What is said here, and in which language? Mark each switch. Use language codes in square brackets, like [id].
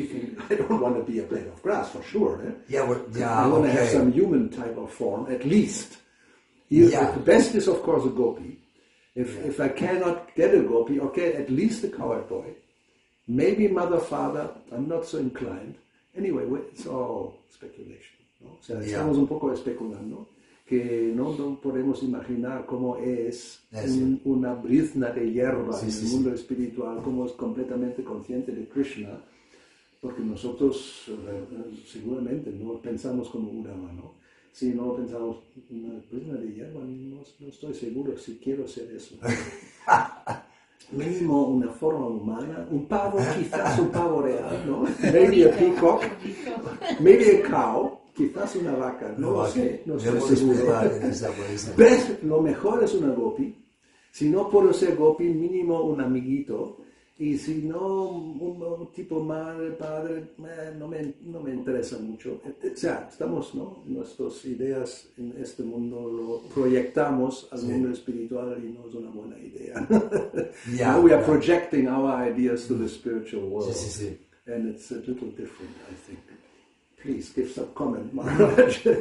[en] We think, I don't want to be a blade of grass for sure. Eh? Yeah, I want to have some human type of form, at least. The best is, of course, a gopi. If I cannot get a gopi, okay, at least a cowherd boy. Maybe mother, father, I'm not so inclined. Anyway, it's all speculation, ¿no? [es] O sea, estamos un poco especulando que no podemos imaginar cómo es una brizna de hierba en el mundo espiritual, cómo es completamente consciente de Krishna, porque nosotros seguramente no pensamos como Gauravani, ¿no? Si no pensamos una brizna de hierba, no estoy seguro si quiero ser eso. Mínimo una forma humana, un pavo, quizás un pavo real, ¿no? [en] Maybe a peacock, maybe a cow, [es] quizás una vaca, no lo sé, no estoy seguro. Lo mejor es una gopi. Si no puedo ser gopi, mínimo un amiguito. Y si no, un tipo madre, padre, no me interesa mucho. O sea, estamos, ¿no? Nuestras ideas en este mundo lo proyectamos al mundo espiritual y no es una buena idea. [en] We are projecting our ideas to the spiritual world. And it's a little different, I think. Please, give some comment, Maharaj.